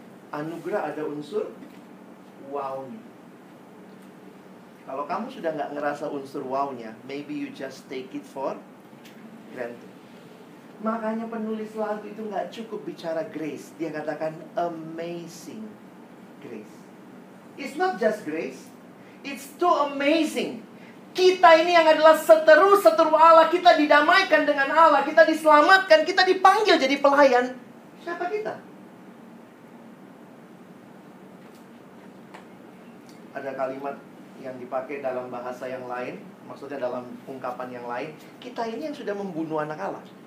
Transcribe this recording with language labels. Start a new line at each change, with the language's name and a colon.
Indonesian: Anugerah ada unsur wow-nya. Kalau kamu sudah nggak ngerasa unsur wow-nya,
English: maybe you just take it for granted.
Indonesian: Makanya penulis lagu itu nggak cukup bicara grace. Dia katakan amazing grace.
English: It's not just grace, it's too amazing.
Indonesian: Kita ini yang adalah seteru-seteru Allah, kita didamaikan dengan Allah, kita diselamatkan, kita dipanggil jadi pelayan. Siapa kita? Ada kalimat yang dipakai dalam bahasa yang lain, maksudnya dalam ungkapan yang lain, kita ini yang sudah membunuh anak Allah.